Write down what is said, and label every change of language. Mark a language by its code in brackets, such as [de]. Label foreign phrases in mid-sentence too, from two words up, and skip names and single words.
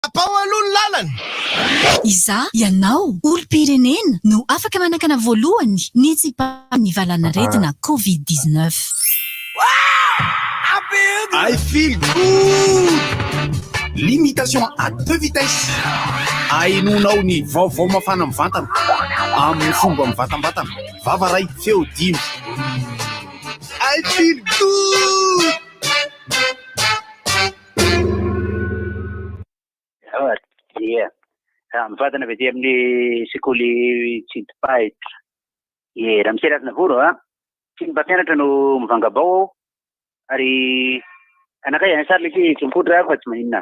[mg] Apao aloha ny lalana. Iza ianao olom-pirenena no afaka manakana voalohany ny tsipan'ny valanaretina COVID-19. [en] I feel good. [fr] Limitation à 2 vitesses. [mg] Ainonao ny vaovao mafana mivantana amin'ny fomba mivatambatana. Vavaray feo dimy. [en] I feel good. [mg] Dia mivantana avy aty amin'ny sekoly Tsidipahitra. Raha misy Rasinavoro tsy ny mpampianatra no mivangabao ary anakay ansary leky tsompotra fa tsy maninona.